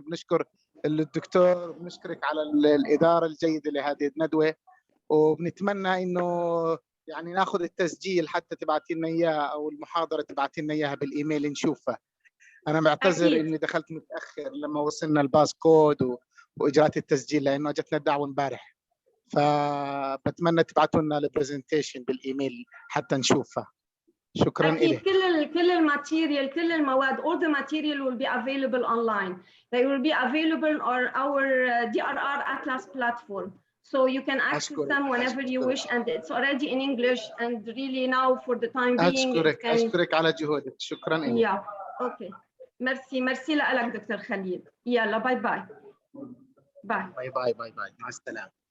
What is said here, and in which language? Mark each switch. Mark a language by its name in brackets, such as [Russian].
[Arabic] بنشكر الدكتور، بنشكرك على الإدارة الجيدة لهذه الندوة، وبنتمنى إنه يعني ناخذ التسجيل حتى تبعتي لنا إياه، أو المحاضرة تبعتي لنا إياها بالإيميل نشوفها. أنا بعتذر أكيد. إني دخلت متأخر لما وصلنا الباس كود وإجراءات التسجيل، لأنه جتنا الدعوة امبارح، فبتمنى تبعتوا لنا البرزنتيشن بالإيميل حتى نشوفها. شكرا أكيد. لك. كل الماتيريال، كل المواد, [English] all the material will be available online. They will be available on our DRR Atlas platform. So you can access them whenever you wish, and it's already in English, and really now for the time being. [Arabic] أشكرك على جهودك. شكرا لك. [English] Yeah. Okay. [Arabic] ميرسي لك دكتور خليل. يلا باي باي. باي. باي باي باي باي. مع السلامة.